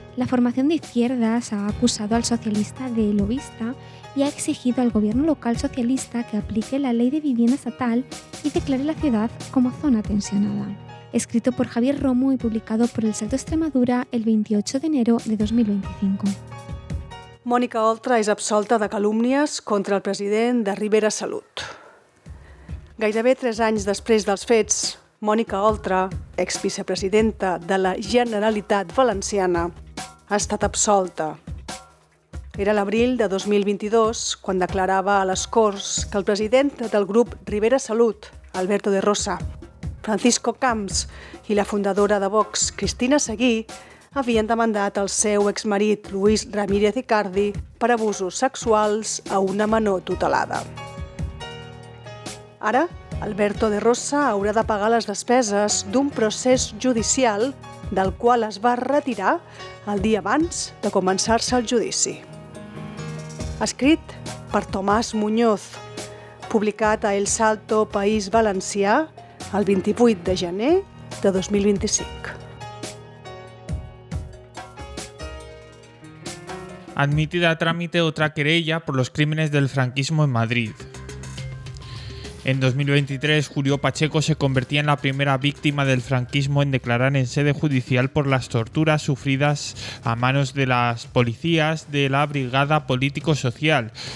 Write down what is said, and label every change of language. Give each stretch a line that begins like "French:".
Spanish: La formación de izquierdas ha acusado al socialista de lobista y ha exigido al gobierno local socialista que aplique la ley de vivienda estatal y declare la ciudad como zona tensionada. Escrito por Javier Romo y publicado por El Salto Extremadura el 28 de enero de 2025.
Catalan: Mònica Oltra és absolta de calúmnies contra el president de Ribera Salut. Gairebé tres anys després dels fets, Mònica Oltra, exvicepresidenta de la Generalitat Valenciana, ha estat absolta. Era l'abril de 2022 quan declarava a les Corts que el president del grup Ribera Salut, Alberto de Rosa, Francisco Camps i la fundadora de Vox, Cristina Seguí, havien demandat al seu exmarit, Luis Ramírez Icardi, per abusos sexuals a una menor tutelada. Ara, Alberto de Rosa haurà de pagar les despeses d'un procés judicial del qual es va retirar el dia abans de començar-se el judici. Escrit per Tomàs Muñoz, publicat a El Salto País Valencià el 28 de gener de 2025.
Spanish: Admitida a trámite otra querella por los crímenes del franquismo en Madrid. En 2023, Julio Pacheco se convertía en la primera víctima del franquismo en declarar en sede judicial por las torturas sufridas a manos de las policías de la Brigada Político-Social.